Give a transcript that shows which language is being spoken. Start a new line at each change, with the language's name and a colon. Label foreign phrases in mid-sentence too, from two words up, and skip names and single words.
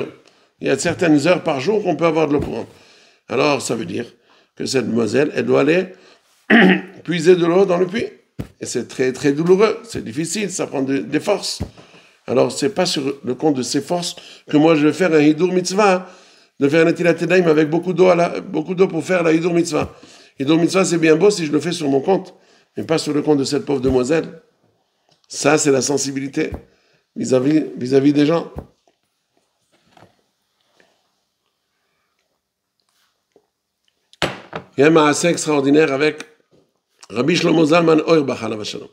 French: Il y a certaines heures par jour qu'on peut avoir de l'eau courante. Alors, ça veut dire que cette demoiselle, elle doit aller puiser de l'eau dans le puits. Et c'est très, très douloureux. C'est difficile, ça prend des forces. Alors, c'est pas sur le compte de ces forces que moi, je vais faire un
Hebrew: הידור מצווה,
French: de faire un
Hebrew: נטילת ידיים
French: avec beaucoup d'eau pour faire la
Hebrew: הידור מצווה. הידור מצווה,
French: c'est bien beau si je le fais sur mon compte, mais pas sur le compte de cette pauvre demoiselle. Ça, c'est la sensibilité vis-à-vis des gens. Il y a un maassé extraordinaire avec Rabbi Shlomo Zalman Auerbach,
Hebrew: עליו שלום.